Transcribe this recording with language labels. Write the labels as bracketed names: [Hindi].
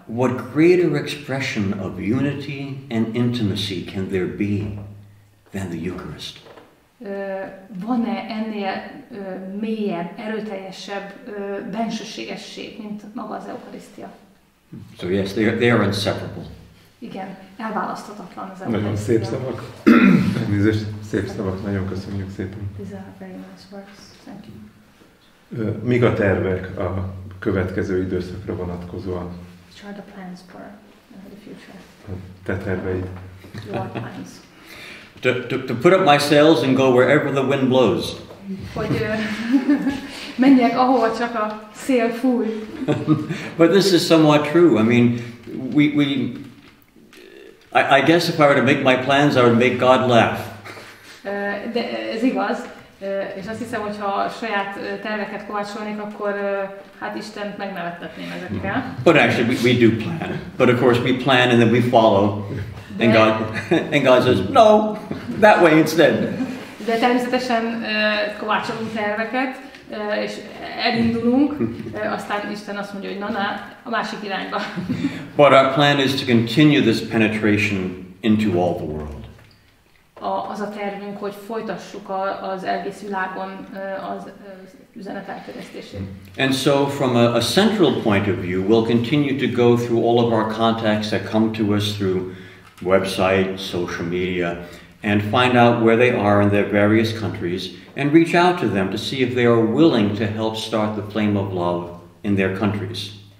[English] What greater expression of unity and intimacy can there be than the Eucharist? [Hungarian] Van-e ennél mélyebb, erőteljesebb bensőségesség, mint maga az eukarisztia? [English] So yes, they are inseparable. [Hungarian] Igen, elválaszthatatlan az eukarisztia. Nagyon szép szavak. Elnézést, szép szavak, nagyon köszönjük szépen. [English] These are very nice words. Thank you. [Hungarian] Mik a tervek a következő időszakra vonatkozóan? [English] Which are the plans for the future? [Hungarian] A te terveid. [English] Your plans. To put up my sails and go wherever the wind blows. [Hungarian] Hogy menjek ahova csak a szél fúj. [English] But this is somewhat true. I mean, I guess if I were to make my plans, I would make God laugh. [Hungarian] De ez igaz. És azt hiszem, hogy ha saját terveket kovácsolnék, akkor hát Istent megnevettetném ezekkel. [English] But actually we do plan. But of course we plan and then we follow. And God says, no, that way instead. [Hungarian] De természetesen kovácsolunk terveket, és elindulunk, aztán Isten azt mondja, hogy na, a másik irányba. [English] But our plan is to continue this penetration into all the world. [Hungarian] Az a tervünk, hogy folytassuk az egész világon az üzenet elterjesztését. [English] And so from a central point of view, we'll continue to go through all of our contacts that come to us through website, social media, and find out where they are in their various countries and reach out to them to see if they are willing to help start the flame of love in their countries.